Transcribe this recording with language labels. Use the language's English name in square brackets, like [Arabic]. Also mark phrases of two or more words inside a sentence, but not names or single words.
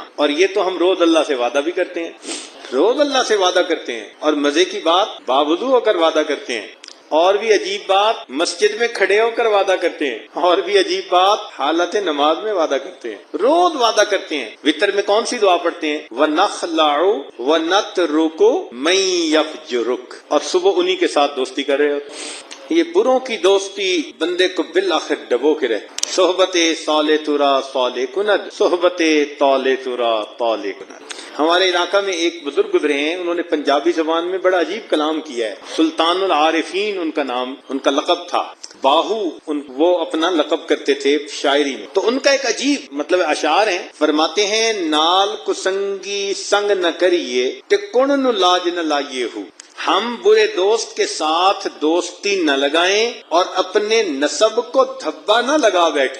[Urdu] اور یہ تو ہم روز اللہ سے وعدہ بھی کرتے ہیں، روز اللہ سے وعدہ کرتے ہیں، اور مزے کی بات باوضو ہو کر وعدہ کرتے ہیں، اور بھی عجیب بات مسجد میں کھڑے ہو کر وعدہ کرتے ہیں، اور بھی عجیب بات حالت نماز میں وعدہ کرتے ہیں، روز وعدہ کرتے ہیں۔ وتر میں کون سی دعا پڑھتے ہیں؟ [Arabic] وَنَخْلَعُ وَنَتْرُكُ مَن يَفْجُرُكَ، [Urdu] اور صبح انہی کے ساتھ دوستی کر رہے ہوتے۔ یہ بروں کی دوستی بندے کو بالآخر ڈبو کے رہے۔ [Persian] صحبت صالح ترا صالح کند، صحبت طالح ترا طالح کند۔ [Urdu] ہمارے علاقہ میں ایک بزرگ گزرے ہیں، انہوں نے پنجابی زبان میں بڑا عجیب کلام کیا ہے۔ سلطان العارفین ان کا نام، ان کا لقب تھا۔ باہو وہ اپنا لقب کرتے تھے شاعری میں۔ تو ان کا ایک عجیب مطلب اشعار ہیں، فرماتے ہیں [Punjabi] نال کسنگی سنگ نہ کریے تے کون نو لاج نہ لائیے ہو، [Urdu] ہم برے دوست کے ساتھ دوستی نہ لگائیں اور اپنے نسب کو دھبا نہ لگا بیٹھیں۔